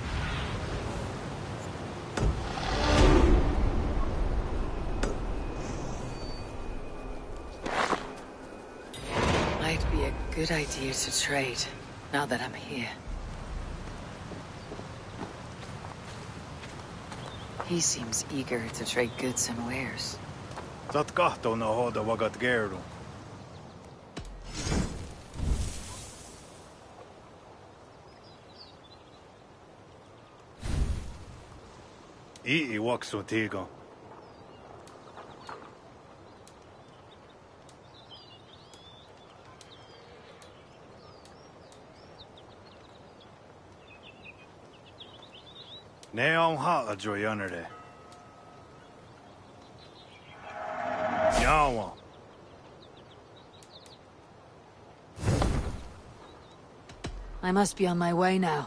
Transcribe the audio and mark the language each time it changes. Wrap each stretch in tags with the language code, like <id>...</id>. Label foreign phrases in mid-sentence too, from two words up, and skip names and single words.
<en>Might be a good idea to trade, now that I'm here. He seems eager to trade goods and wares. Zat kahtona hoda vagat geru. Ii waksu tigo. Ne on haa joyanere. Yawa. I must be on my way now.</en>